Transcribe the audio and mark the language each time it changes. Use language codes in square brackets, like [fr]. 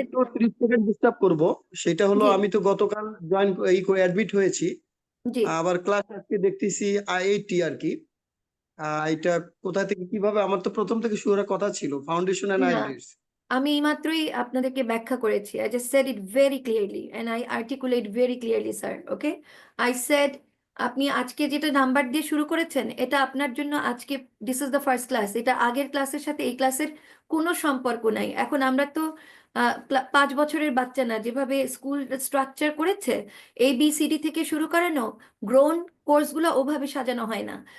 [bn] একটু 30 second disturb করব। সেটা হলো, জি আমি তো গতকাল জয়েন অ্যাডমিট হয়েছি, জি আবার ক্লাস আজকে দেখতেছি আইআইটি আর কি। এটা কোথা থেকে কিভাবে, আমার তো প্রথম থেকে শুরু হওয়ার কথা ছিল ফাউন্ডেশন এন্ড না, আইএলটিএস। আমি এইমাত্রই আপনাদেরকে ব্যাখ্যা করেছি। [en] I just said it very clearly and I articulate very clearly, sir. Okay? I said [bn] আপনি আজকে যেটা নাম্বার দিয়ে শুরু করেছেন, এটা আপনার জন্য আজকে [en] This is the first class. [bn] এটা আগের ক্লাসের সাথে এই ক্লাসের কোনো সম্পর্ক নাই। এখন আমরা তো 5 বছরের বাচ্চা না, যেভাবে স্কুল স্ট্রাকচার করেছে ABCD থেকে শুরু করানো, গ্রোন কোর্সগুলো ওভাবে সাজানো হয় না।